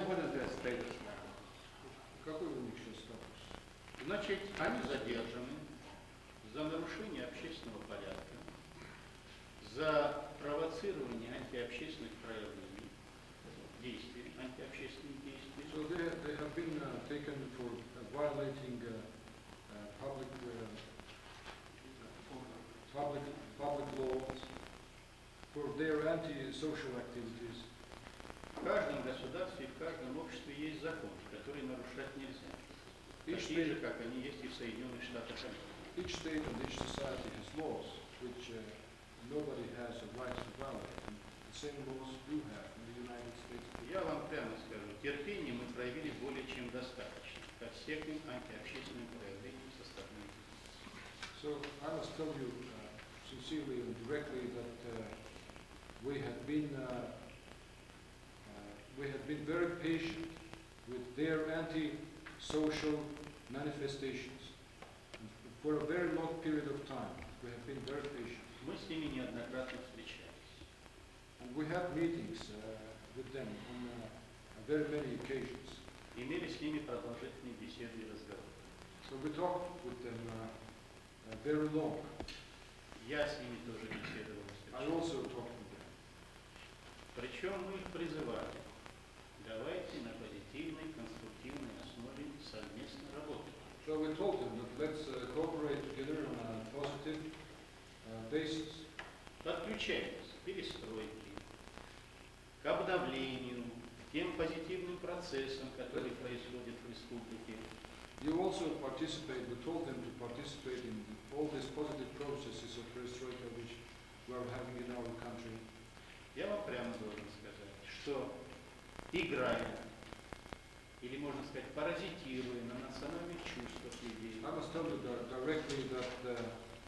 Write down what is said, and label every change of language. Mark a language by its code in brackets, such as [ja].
[en] What is their status now? [ru] Какой у них сейчас статус? Значит, они задержаны за нарушение общественного порядка, за провоцирование антиобщественных проявлений, действий, антиобщественных действий. [en] So they have been taken for violating public laws, for their anti-social activities. [ru] В каждом государстве и в каждом обществе есть закон, который нарушать нельзя. Такие же, как они есть и в Соединенных Штатах Америки. [en] Each state and each society has laws which nobody has a right to violate. And the same laws do have in the United States. [ru] Я вам прямо скажу, терпения мы проявили более чем достаточно ко всем антиобщественным проявлениям со стороны. [en] So I must tell you sincerely and directly that we have been very patient with their anti-social manifestations. And for a very long period of time, we have been very patient. [ru] Мы с ними неоднократно встречались. [en] And we have meetings with them on very many occasions. [ru] Имели с ними продолжительные беседы и разговоры. [en] So we talked with them very long. [ru] Я с ними тоже беседовал. [en] I also talked with them. [ru] Причем мы их призывали, давайте на позитивной, конструктивной основе совместно работать. [en] So we told them that let's cooperate together on a positive basis. [ru] Подключайтесь к перестройке, к обновлению, к тем позитивным процессам, которые происходят в республике. [en] You also participate, we told them to participate in all these positive processes of perestroika which we are having in our country. [ru] Я вам прямо должен сказать, что играя, или можно сказать, паразитируя на национальных чувствах людей, [en] I must tell you that directly that